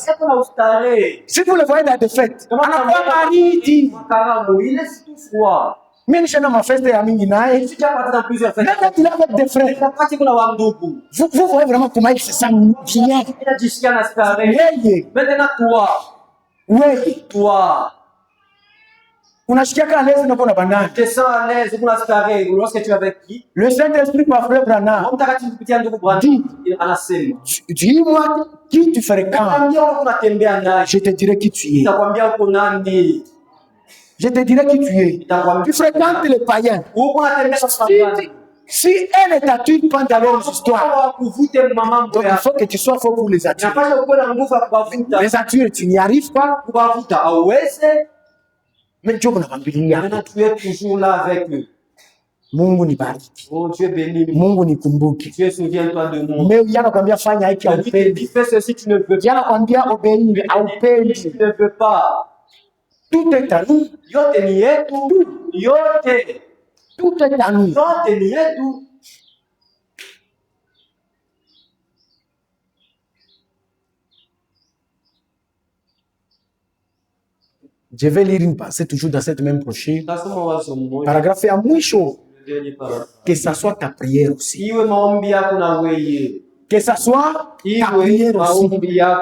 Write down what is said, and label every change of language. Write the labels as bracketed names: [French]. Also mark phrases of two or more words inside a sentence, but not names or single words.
[French] Si vous le voyez dans des fêtes, Marie dit, mais je ne m'en fais pas amis naï. Même quand il est avec des frères, vous voyez vraiment comment il se sent bien. Maintenant toi, [Swahili] unasikia [French] à l'aise [Swahili] na kuna bandana. [French] Tu te sens à l'aise lorsque tu es avec qui? Le Saint-Esprit m'a frère Branham. Dis-moi qui tu fréquentes. Je te dirai qui tu es. Je te dirai qui tu es. Tu fréquentes les païens. Si elle ne t'attire pas dans leur histoire, donc il faut que tu sois fort pour les attirer. Les attirer, tu n'y arrives pas. Mais Dieu tu es toujours là avec eux. [Swahili] Mungu nibariki. [French] Oh, Dieu béni. [Swahili] Mungu nikumbuke. [French] Dieu souviens-toi de moi. [Swahili] Mais yanakwambia fanya hiki haupendi. [French] Fais ceci, tu ne veux pas. [Swahili] Yanakwambia obéir haupendi. [French] Tu ne veux pas. Tout est à nous. [Swahili] Yote ni yetu. Yote. [French] Tout est à nous. [Swahili] Yote ni yetu. [French] Je vais lire une passage toujours dans cette même prochaine. Paragraphe à mwisho. Que ça soit ta prière aussi. Que ça soit ta prière aussi.